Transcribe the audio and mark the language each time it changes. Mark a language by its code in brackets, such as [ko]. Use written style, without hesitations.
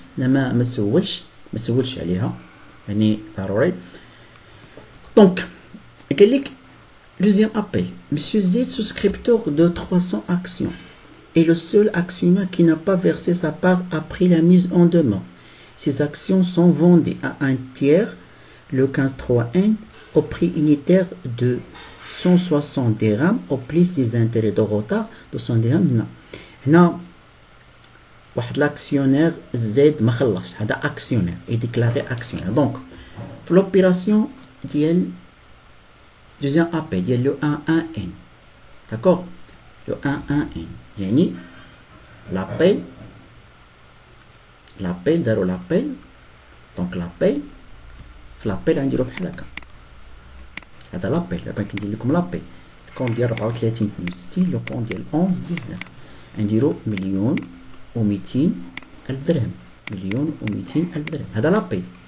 [ar] انا ما سولش عليها يعني ضروري. [fr] دونك قال لك deuxième appel, Monsieur Z, souscripteur de 300 actions, est le seul actionnaire qui n'a pas versé sa part après la mise en demeure. Ces actions sont vendues à un tiers, le 15-3-1, au prix unitaire de 160 dirhams, au plus des intérêts de retard de 100 dirhams. [ar] هنا واحد l'actionnaire Z ما خلصش، هذا [fr] actionnaire est déclaré actionnaire. Donc في l'opération ديال deuxième appel ديال le 1-1-N. D'accord, le 1-1-N يعني l'appel دارو l'appel. [ar] donc l'appel في l'appel غنديرو بحال هكا، هذا l'appel. دابا كندير لكم l'appel الكون ديال 34 62 لو كون ديال 11 19 غنديرو مليون و200 الف درهم، مليون و200 الف درهم، هذا l'appel.